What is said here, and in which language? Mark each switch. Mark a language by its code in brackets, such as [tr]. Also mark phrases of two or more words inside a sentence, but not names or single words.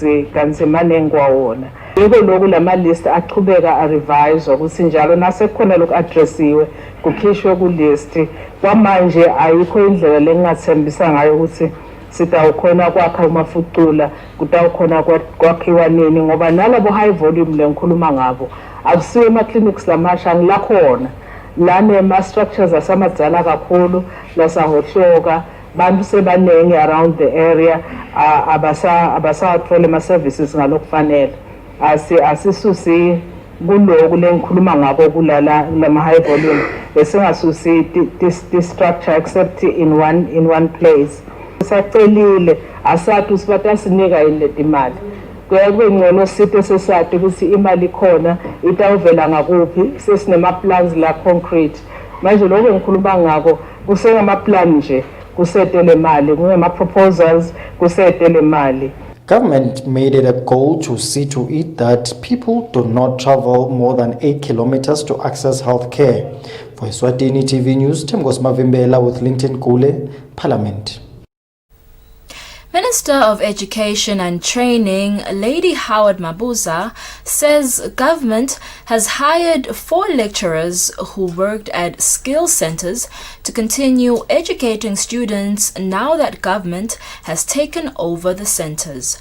[ss] kanti maningi kwawona yiko lokhu lama-list aqhubeka a-revise ukuthi njalo nasekukhona lokhu adressiwe kukhishwe ku-list kwamanje ayikho indlela lengingathembisa ngayo ukuthi sitawukhona kwakha umafucula kutawukhona kwakhiwa nini ngoba nalabo [en] high volume [ss] lengikhuluma ngabo akusiwe ema-clinics lamasha ngilakhona lanema-structures asamadzala kakhulu lasahohloka bantu sebanengi [en] around the area [ss] abasawathole ama-services ngalokufanele asisusi kuloku lengikhuluma ngabo kulama- [en] high volume [ss] besingasusi [en] this structure except in one place [ss] Sacelile asathi usibata sinika ile imali. Kuyakube ngcono sithe sesade ukuthi imali ikhona itawuvela ngakuphi sesinema plans la concrete. Manje lokho ngikhuluma ngako kusengama plan nje kusetele imali ngema proposals kusetele imali. [en] Government made it a goal to see to it that people do not travel more than 8 kilometers to access health care. For Eswatini TV News, Temgos Mavimbela with Linton Kule, Parliament. Minister of Education and Training, Lady Howard Mabuza, says government has hired 4 lecturers who worked at skill centers to continue educating students now that government has taken over the centers.